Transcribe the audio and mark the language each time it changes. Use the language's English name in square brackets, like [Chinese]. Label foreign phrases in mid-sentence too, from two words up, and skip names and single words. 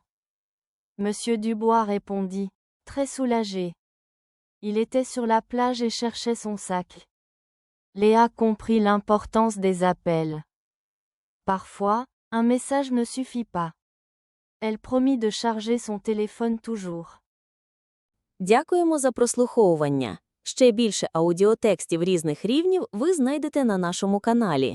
[French] Monsieur Dubois répondit, très soulagé. Il était sur la plage et cherchait son sac. Léa comprit l'importance des appels. Parfois, un message ne suffit pas. Elle promit de charger son téléphone toujours. [Ukrainian] Дякуємо за прослуховування. Ще більше аудіотекстів різних рівнів ви знайдете на нашому каналі.